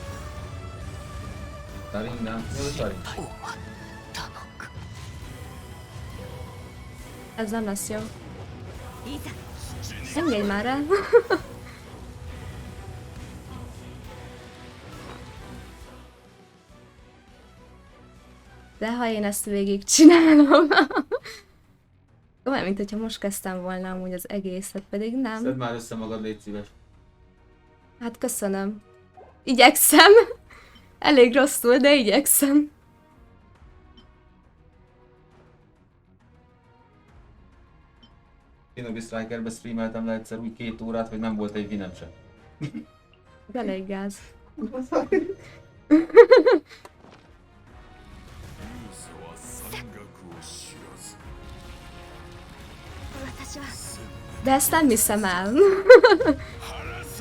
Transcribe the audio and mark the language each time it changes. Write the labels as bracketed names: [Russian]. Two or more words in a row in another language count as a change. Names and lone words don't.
[Hungarian] Taring, nem? Jó, Taring. [Japanese] 終わったのか [Hungarian] Ez nem lesz jó. [Japanese] いざ [Hungarian] Engedj már el. De ha én ezt végig csinálom. Olyan, mint hogyha most kezdtem volna amúgy az egészet, pedig nem. Szedd már össze magad, légy szíves. Hát köszönöm. Igyekszem. Elég rosszul, de igyekszem. Shinobi Strikerbe streameltem le egyszer úgy 2 órát, hogy nem volt egy vinem sem. Elég gáz. [Japanese] ユーザは山岳を知らず私は [Hungarian] De ezt nem hiszem el. [Japanese] 晴らす